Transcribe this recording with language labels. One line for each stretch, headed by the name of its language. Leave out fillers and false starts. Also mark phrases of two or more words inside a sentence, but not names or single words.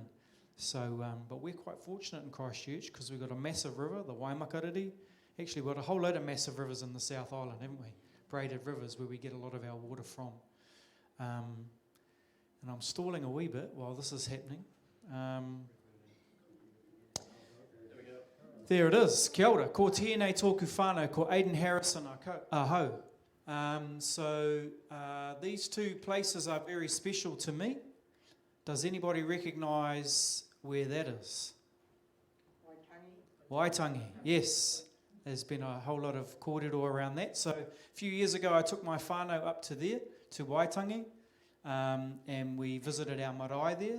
English: So, but we're quite fortunate in Christchurch because we've got a massive river, the Waimakariri. Actually, we've got a whole load of massive rivers in the South Island, haven't we? Braided rivers where we get a lot of our water from. And I'm stalling a wee bit while this is happening. There it is.
Māori: Kia ora. Ko tēnei tōku whānau, ko Aidan Harrison aho.
English: So these two places are very special to me. Does anybody recognise where that is? Waitangi, yes. There's been a whole lot of kōrero around that. So a few years ago I took my whānau up to there, to Waitangi, and we visited our marae there.